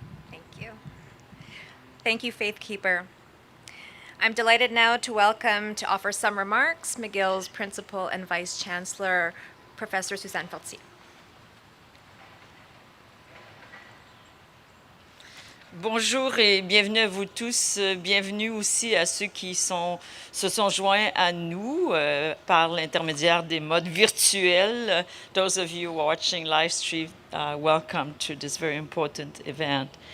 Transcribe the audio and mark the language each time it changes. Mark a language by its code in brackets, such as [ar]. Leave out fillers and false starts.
[en] Thank you. Thank you, Faith Keeper. I'm delighted now to welcome to offer some remarks McGill's Principal and Vice Chancellor, Professor Suzanne Feltzier. [fr] Bonjour et bienvenue à vous tous. Bienvenue aussi à ceux qui se sont joints à nous par l'intermédiaire des modes virtuels. [en] Those of you watching live stream, welcome to this very important event.